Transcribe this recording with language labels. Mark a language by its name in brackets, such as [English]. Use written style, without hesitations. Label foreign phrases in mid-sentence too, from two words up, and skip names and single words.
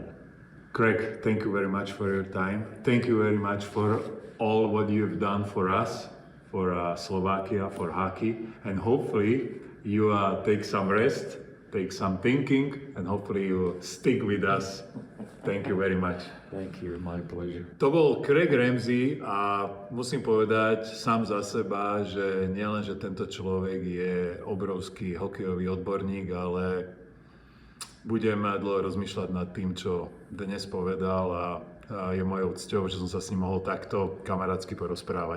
[English] Craig, thank you very much for your time. Thank you very much for all what you've done for us, for Slovakia, for hockey, and hopefully you take some rest, take some thinking, and hopefully you stick with us. Thank you very much. Thank you, my pleasure. [Slovak] To bol Craig Ramsay a musím povedať sám za seba, že nielen, že tento človek je obrovský hokejový odborník, ale budem dlho rozmýšľať nad tým, čo dnes povedal a je mojou cťou, že som sa s ním mohol takto kamarátsky porozprávať.